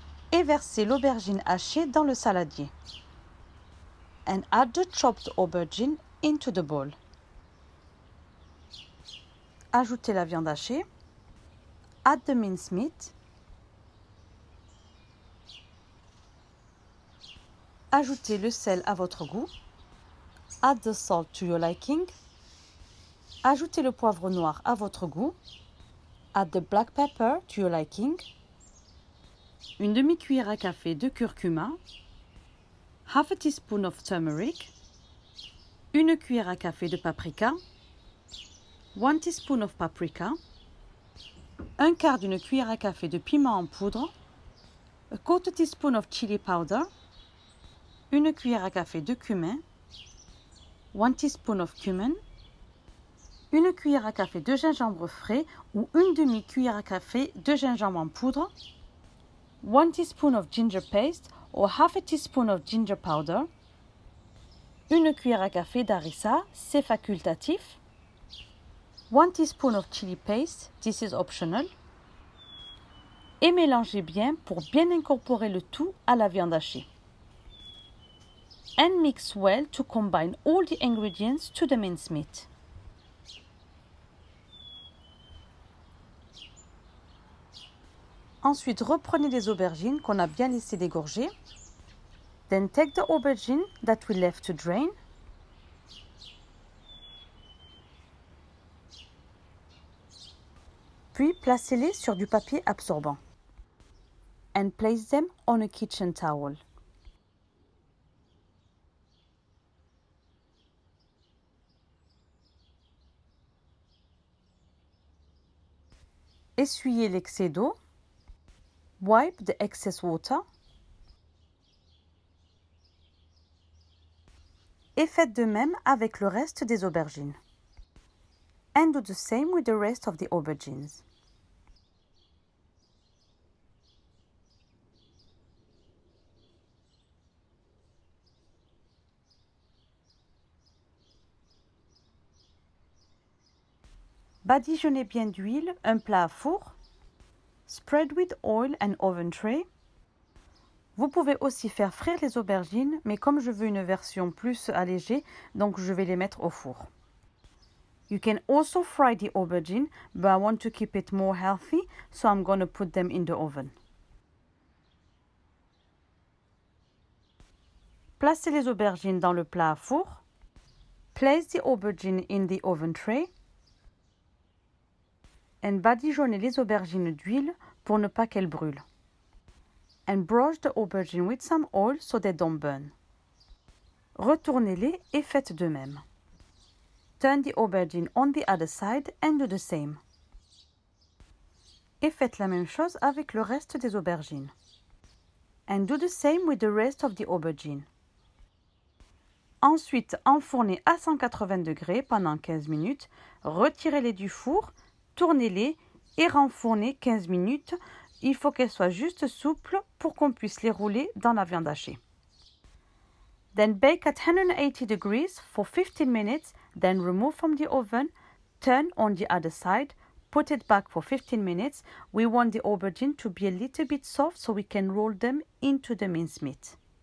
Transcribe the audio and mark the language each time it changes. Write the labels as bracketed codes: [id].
[fr] Et versez l'aubergine hachée dans le saladier. [en] And add the chopped aubergine into the bowl. [fr] Ajoutez la viande hachée. [en] Add the mincemeat. [fr] Ajoutez le sel à votre goût. [en] Add the salt to your liking. [fr] Ajoutez le poivre noir à votre goût. [en] Add the black pepper to your liking. [fr] Une demi-cuillère à café de curcuma. [en] Half a teaspoon of turmeric. [fr] Une cuillère à café de paprika. [en] 1 teaspoon of paprika. [fr] Un quart d'une cuillère à café de piment en poudre. [en] A quarter teaspoon of chili powder. [fr] Une cuillère à café de cumin. [en] 1 teaspoon of cumin. [fr] Une cuillère à café de gingembre frais ou une demi-cuillère à café de gingembre en poudre. [en] 1 teaspoon of ginger paste or half a teaspoon of ginger powder. [fr] Une cuillère à café d'harissa, c'est facultatif. [en] 1 teaspoon of chili paste, this is optional. [fr] Et mélangez bien pour bien incorporer le tout à la viande hachée. [en] And mix well to combine all the ingredients to the mincemeat. [fr] Ensuite, reprenez les aubergines qu'on a bien laissé dégorger. [en] Then take the aubergine that we left to drain. [fr] Puis placez-les sur du papier absorbant. [en] And place them on a kitchen towel. [fr] Essuyez l'excès d'eau. [en] Wipe the excess water. [fr] Et faites de même avec le reste des aubergines. [en] And do the same with the rest of the aubergines. [fr] Badigeonnez bien d'huile un plat à four. [en] Spread with oil and oven tray. [fr] Vous pouvez aussi faire frire les aubergines, mais comme je veux une version plus allégée, donc je vais les mettre au four. [en] You can also fry the aubergine, but I want to keep it more healthy, so I'm going to put them in the oven. [fr] Placez les aubergines dans le plat à four. [en] Place the aubergine in the oven tray. [fr] And badigeonnez les aubergines d'huile pour ne pas qu'elles brûlent. [en] And brush the aubergine with some oil so they don't burn. [fr] Retournez-les et faites de même. [en] Turn the aubergine on the other side and do the same. [fr] Et faites la même chose avec le reste des aubergines. [en] And do the same with the rest of the aubergine. [fr] Ensuite, enfournez à 180 degrés pendant 15 minutes. Retirez-les du four. Tournez-les et renfournez 15 minutes. Il faut qu'elles soient juste souples pour qu'on puisse les rouler dans la viande hachée. [en] Then bake at 180 degrees for 15 minutes, then remove from the oven, turn on the other side, put it back for 15 minutes. We want the aubergine to be a little bit soft so we can roll them into the mincemeat.